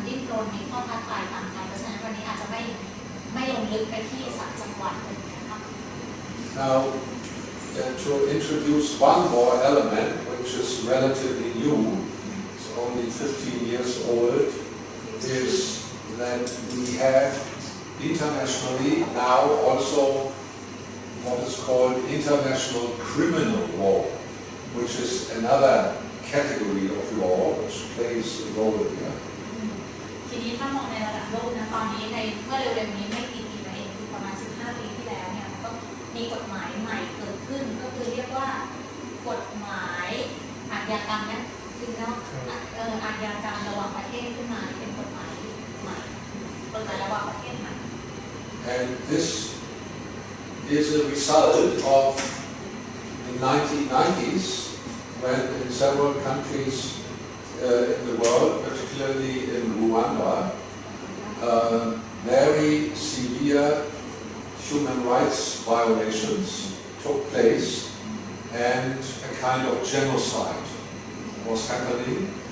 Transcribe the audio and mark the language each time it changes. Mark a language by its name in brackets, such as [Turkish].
[Thai] โดนมีข้อท้าทายต่างกันเพราะฉะนั้นวันนี้อาจจะไม่ลงลึกไปที่3จังหวัดเลยนะคะ [English] Now, to introduce one more element, which is relatively new, it's only 15 years old, is that we have internationally now also what is called international criminal law, which is another category of law which plays a role here. [Thai] ทีนี้ถ้ามองในระดับโลกนะตอนนี้ในเมื่อเร็วๆนี้ไม่กี่ปีมาเองคือประมาณ15 ปีที่แล้วเนี่ยก็มีกฎหมายใหม่เกิดขึ้นก็คือเรียกว่ากฎหมายอาชญากรรมนะคือเนาะอาชญากรรมระหว่างประเทศขึ้นมาเป็นกฎหมายใหม่กฎหมายระหว่างประเทศใหม่ [English] And this is a result of the 1990s when in several countries in the world, particularly in Rwanda, very severe human rights violations took place and a kind of genocide was happening.